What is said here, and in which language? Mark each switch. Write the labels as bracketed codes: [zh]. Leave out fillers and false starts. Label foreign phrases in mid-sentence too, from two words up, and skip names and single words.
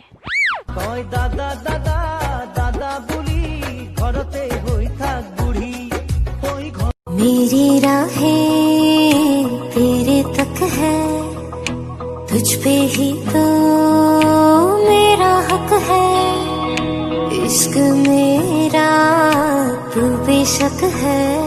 [as] তই দাদা দাদা দাদা বুলি ঘৰতে হৈ থাক বুঢ়ী [hi] मेरी राहें तेरे तक है तुझ पे ही तो मेरा हक है इश्क मेरा तू बेशक है